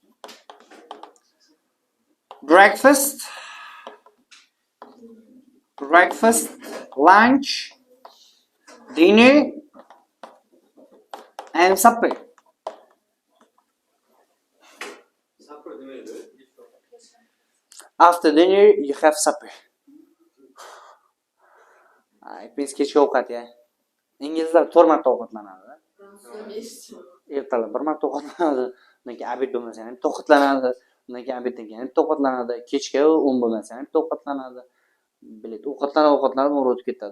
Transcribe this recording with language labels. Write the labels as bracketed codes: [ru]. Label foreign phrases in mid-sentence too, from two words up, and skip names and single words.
[en] Breakfast, lunch, dinner, and supper. After dinner, you have supper. [uz] Hepiniz kechki ovqat, ya. İngilizlar 4 marta ovqatlanadi. Ertalab 1 marta ovqatlanadi. Undan keyin obed bo'lmasa ham bitta ovqatlanadi. Undan keyin obeddan keyin bitta ovqatlanadi. Kechki 10 bo'lmasa ham bitta ovqatlanadi. Biladi, ovqatlanib umr o'tib ketadi.